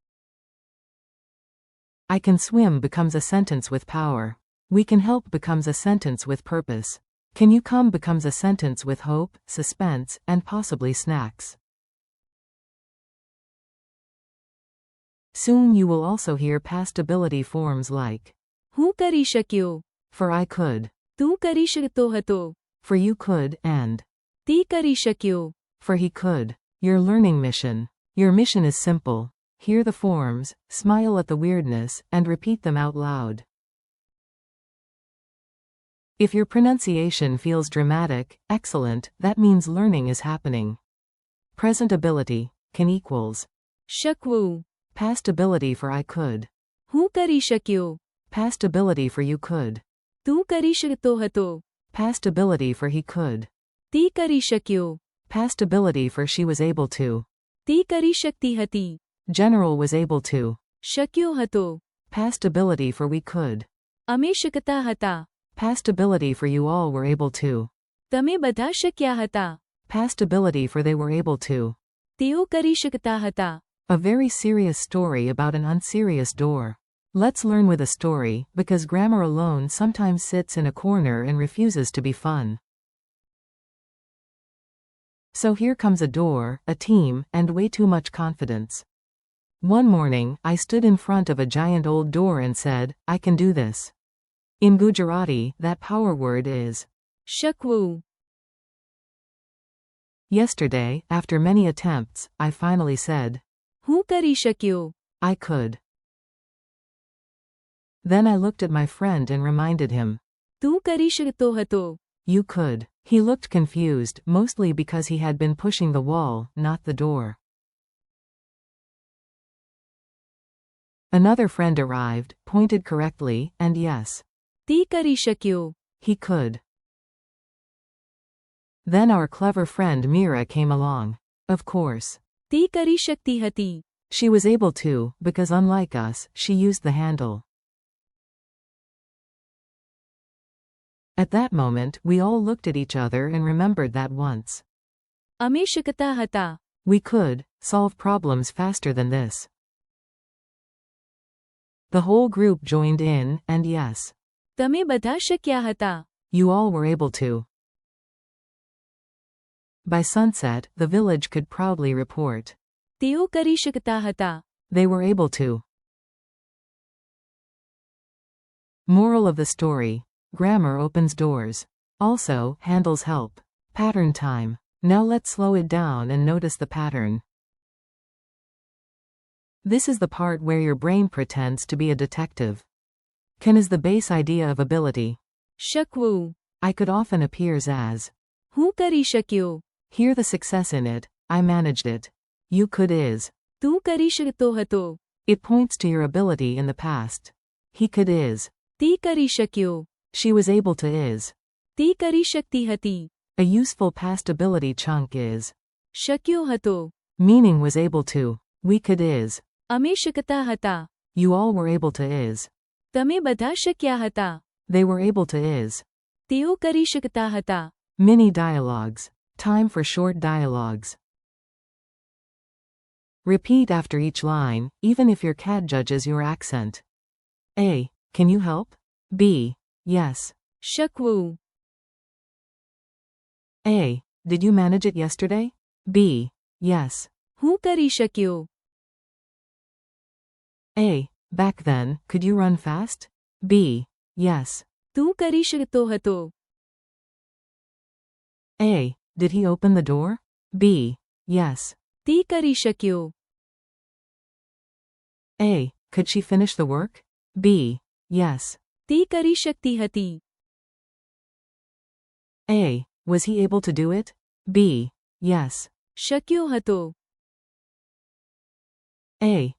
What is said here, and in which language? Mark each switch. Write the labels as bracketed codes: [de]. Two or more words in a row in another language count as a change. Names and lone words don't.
[en] I can swim becomes a sentence with power. We can help becomes a sentence with purpose. Can you come becomes a sentence with hope, suspense, and possibly snacks. Soon you will also hear past ability forms like [gu] હું કરી શક્યો. [en] for I could, [gu] તું કરી શકતો હતો. [en] for you could, and [gu] તે કરી શક્યો. [en] for he could. Your learning mission. Your mission is simple. Hear the forms, smile at the weirdness, and repeat them out loud. If your pronunciation feels dramatic, excellent, that means learning is happening. Present ability can equals [gu] શકવું [en] past ability for I could, [gu] હું કરી શક્યો. [en] past ability for you could, [gu] તું કરી શકતો હતો. [en] past ability for he could, [gu] તે કરી શક્યો. [en] past ability for she was able to, [gu] તે કરી શકતી હતી. [en] general was able to, [gu] શક્યો હતો. [en] past ability for we could, [gu] અમે શકતા હતા. [en] past ability for you all were able to, [gu] તમે બધા શક્યા હતા. [en] past ability for they were able to. [gu] તેઓ કરી શકતા હતા. [en] A very serious story about an unserious door. Let's learn with a story, because grammar alone sometimes sits in a corner and refuses to be fun. So here comes a door, a team, and way too much confidence. One morning, I stood in front of a giant old door and said, I can do this. In Gujarati, that power word is [gu] શકવું [en] yesterday, after many attempts, I finally said, [gu] હું કરી શક્યો. [en] I could. Then I looked at my friend and reminded him, [gu] તું કરી શકતો હતો. [en] you could. He looked confused, mostly because he had been pushing the wall, not the door. Another friend arrived, pointed correctly, and yes, તે કરી શક્યો. he could. Then our clever friend Mira came along. Of course. [gu] તે કરી શકતી હતી. [en] She was able to, because unlike us, she used the handle. At that moment, we all looked at each other and remembered that once. [gu] અમે શકતા હતા. [en] We could solve problems faster than this. The whole group joined in, and yes, [gu] તમે બધા શક્યા હતા. [en] you all were able to. By sunset, the village could proudly report. [gu] તેઓ કરી શકતા હતા. [en] They were able to. Moral of the story. Grammar opens doors. Also, handles help. Pattern time. Now let's slow it down and notice the pattern. This is the part where your brain pretends to be a detective. Can is the base idea of ability. [gu] શકવું [en] I could often appears as. [gu] હું કરી શક્યો. [en] Hear the success in it. I managed it. You could is. [gu] તું કરી શકતો હતો. [en] It points to your ability in the past. He could is. [gu] તે કરી શક્યો. [en] She was able to is. [gu] તે કરી શકતી હતી. [en] A useful past ability chunk is. [gu] શક્યો હતો. [en] Meaning was able to. We could is. [gu] અમે શકતા હતા. [en] You all were able to is. [gu] તમે બધા શક્યા હતા. [en] They were able to is. [gu] તેઓ કરી શકતા હતા. [en] Mini dialogues. Time for short dialogues. Repeat after each line, even if your cat judges your accent. A. Can you help? B. Yes. [gu] શકવું [en] A. Did you manage it yesterday? B. Yes. [gu] હું કરી શક્યો. [en] A. Back then, could you run fast? B. Yes. [gu] તું કરી શકતો હતો. [en] A. Did he open the door? B. Yes. [gu] તે કરી શક્યો. [en] A. Could she finish the work? B. Yes. [gu] તે કરી શકતી હતી. [en] A. Was he able to do it? B. Yes. [gu] શક્યો હતો. [en] A.